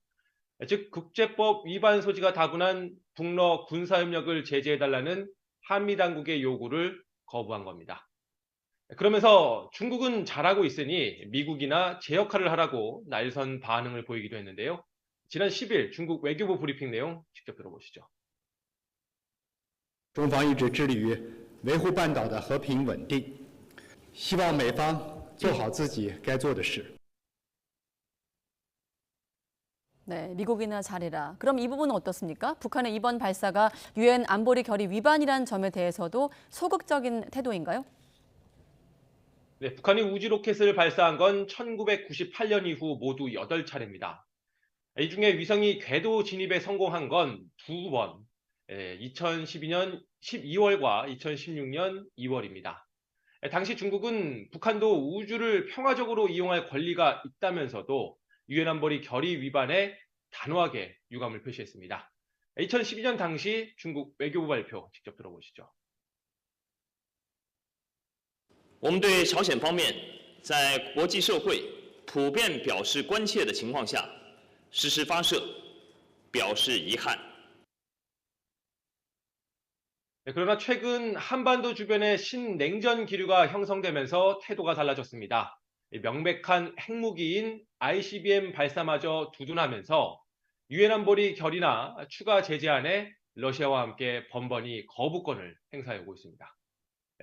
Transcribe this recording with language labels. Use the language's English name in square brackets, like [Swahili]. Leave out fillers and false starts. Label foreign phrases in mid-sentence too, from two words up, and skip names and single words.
[Korean] 즉 국제법 위반 소지가 다분한 북러 군사협력을 제재해달라는 한미 당국의 요구를 거부한 겁니다. 그러면서 중국은 잘하고 있으니 미국이나 제 역할을 하라고 날선 반응을 보이기도 했는데요. 지난 10일 중국 외교부 브리핑 내용 직접 들어보시죠. [Chinese] 中方一直致力于维护半岛的和平稳定，希望美方做好自己该做的事。 [Korean] 네, 미국이나 잘해라. 그럼 이 부분은 어떻습니까? 북한의 이번 발사가 유엔 안보리 결의 위반이라는 점에 대해서도 소극적인 태도인가요? 네, 북한이 우주 로켓을 발사한 건 1998년 이후 모두 8차례입니다. 이 중에 위성이 궤도 진입에 성공한 건 2번, 2012년 12월과 2016년 2월입니다. 당시 중국은 북한도 우주를 평화적으로 이용할 권리가 있다면서도 유엔 안보리 결의 위반에 단호하게 유감을 표시했습니다. 2012년 당시 중국 외교부 발표 직접 들어보시죠. [Chinese] 我们对朝鲜方面在国际社会普遍表示关切的情况下实施发射，表示遗憾。 [Korean] 그러나 최근 한반도 주변에 신냉전 기류가 형성되면서 태도가 달라졌습니다. 명백한 핵무기인 ICBM 발사마저 두둔하면서 유엔 안보리 결의나 추가 제재안에 러시아와 함께 번번이 거부권을 행사해 오고 있습니다.